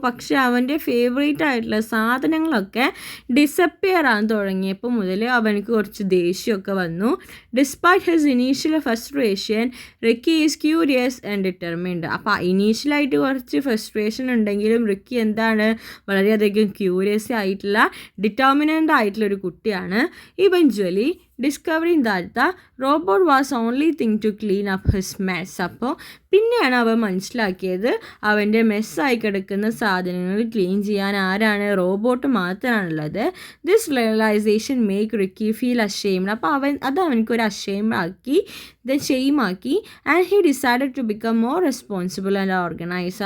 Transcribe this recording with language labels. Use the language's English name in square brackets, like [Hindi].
[Malayalam] പക്ഷേ അവൻ്റെ ഫേവറേറ്റ് ആയിട്ടുള്ള സാധനങ്ങളൊക്കെ ഡിസപ്പിയർ ആകാൻ തുടങ്ങിയപ്പോൾ മുതൽ അവനക്ക് കുറച്ച് ദേഷ്യമൊക്കെ വന്നു. [English] Despite his initial frustration, Ricky is curious and determined. [Malayalam] അപ്പോൾ ഇനീഷ്യലായിട്ട് കുറച്ച് ഫ്രസ്ട്രേഷൻ ഉണ്ടെങ്കിലും റിക്കി എന്താണ്, വളരെയധികം ക്യൂരിയസ് ആയിട്ടുള്ള ഡിറ്റർമിനൻ്റ് ആയിട്ടുള്ളൊരു കുട്ടിയാണ്. [English] Eventually discovering that the robot was only thing to clean up his mess. [Malayalam] അപ്പോൾ പിന്നെയാണ് അവൻ മനസ്സിലാക്കിയത് അവൻ്റെ മെസ്സായി കിടക്കുന്ന സാധനങ്ങൾ ക്ലീൻ ചെയ്യാൻ ആരാണ്, റോബോട്ട് മാത്രമാണുള്ളത്. [English] This realization make Ricky feel ashamed. [Malayalam] അപ്പോൾ അത് അവനക്കൊരു അഷെയിമാക്കി, ഷെയിമാക്കി. [English] And he decided to become more responsible and organise.